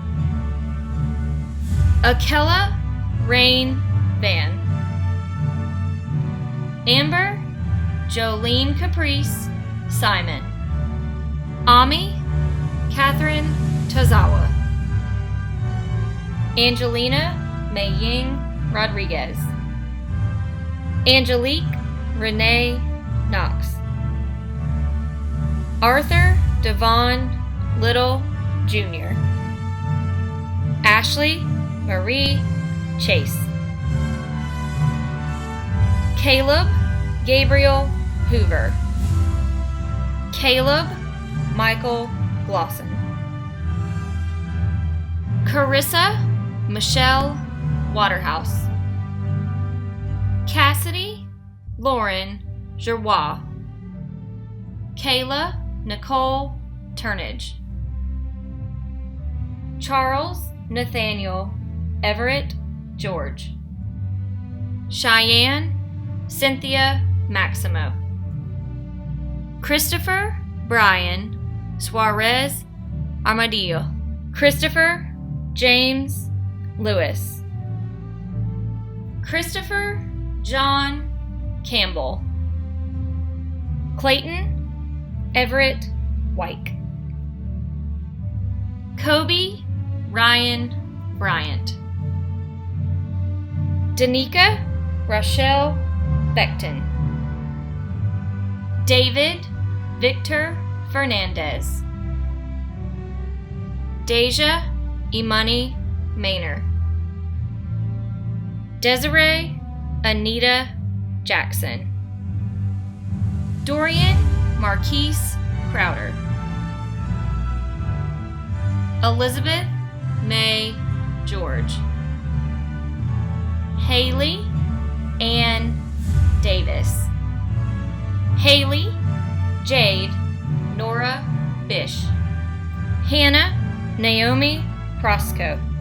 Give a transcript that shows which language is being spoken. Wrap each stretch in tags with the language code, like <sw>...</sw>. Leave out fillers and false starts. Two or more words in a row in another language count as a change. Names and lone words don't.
<en>Akella Rain Van. Amber Jolene Caprice Simon. Ami Catherine Tozawa. Angelina Maying Rodriguez. Angelique Renee Knox. Arthur Devon Little Jr. Ashley Marie Chase. Caleb Gabriel Hoover. Caleb Michael Glosson. Carissa Michelle Waterhouse. Cassidy Lauren Giroir. Kayla Nicole Turnage. Charles Nathaniel Everett George. Cheyenne Cynthia Maximo. Christopher Brian Suarez Armadillo. Christopher James Lewis. Christopher John Campbell. Clayton Everett White. Kobe Ryan Bryant. Danica Rochelle Beckton. David Victor Fernandez. Deja Imani Maynor. Desiree Anita Jackson. Dorian Marquise Crowder. Elizabeth May George. Haley Ann Davis. Haley Jade Nora Bish. Hannah Naomi Prosco.</en>